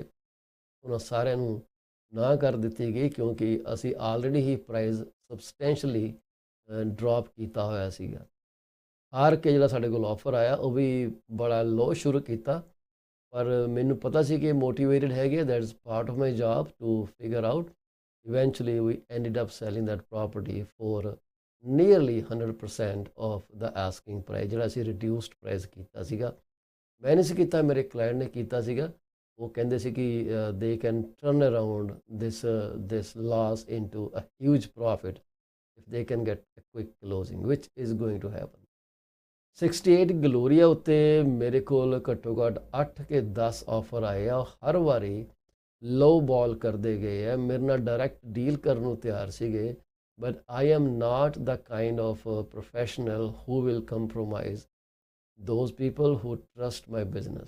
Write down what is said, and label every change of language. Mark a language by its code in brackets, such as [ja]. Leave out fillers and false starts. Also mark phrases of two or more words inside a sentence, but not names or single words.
[pa] ਉਹਨਾਂ ਸਾਰਿਆਂ ਨੂੰ ਨਾ ਕਰ ਦਿੱਤੀ ਗਈ, ਕਿਉਂਕਿ ਅਸੀਂ ਆਲਰੇਡੀ ਹੀ [en] price substantially drop [pa] ਕੀਤਾ ਹੋਇਆ ਸੀਗਾ। ਹਾਰ ਕੇ ਜਿਹੜਾ ਸਾਡੇ ਕੋਲ ਆਫਰ ਆਇਆ ਉਹ ਵੀ ਬੜਾ ਲੋ ਸ਼ੁਰੂ ਕੀਤਾ, ਪਰ ਮੈਨੂੰ ਪਤਾ ਸੀ ਕਿ ਮੋਟੀਵੇਟਡ ਹੈਗੇ, [en] that is part of my job to figure out. Eventually, we ended up selling that property for nearly 100% of the asking price, [pa] ਜਿਹੜਾ ਅਸੀਂ [en] reduced price [pa] ਕੀਤਾ ਸੀਗਾ। ਮੈਂ ਨਹੀਂ ਸੀ ਕੀਤਾ, ਮੇਰੇ ਕਲਾਇੰਟ ਨੇ ਕੀਤਾ ਸੀਗਾ। ਉਹ ਕਹਿੰਦੇ ਸੀ ਕਿ [en] they can turn around this loss into a huge profit if they can get a quick closing, which is going to happen। [pa] 68 ਗਲੋਰੀਆ ਉੱਤੇ ਮੇਰੇ ਕੋਲ ਘੱਟੋ ਘੱਟ 8 ਕੇ 10 ਆਫਰ ਆਏ ਆ, ਹਰ ਵਾਰੀ [en] low ball [pa] ਕਰਦੇ ਗਏ ਹੈ। ਮੇਰੇ ਨਾਲ ਡਾਇਰੈਕਟ ਡੀਲ ਕਰਨ ਨੂੰ ਤਿਆਰ ਸੀਗੇ, [en] but I am not the kind of professional who will compromise those people who trust my business.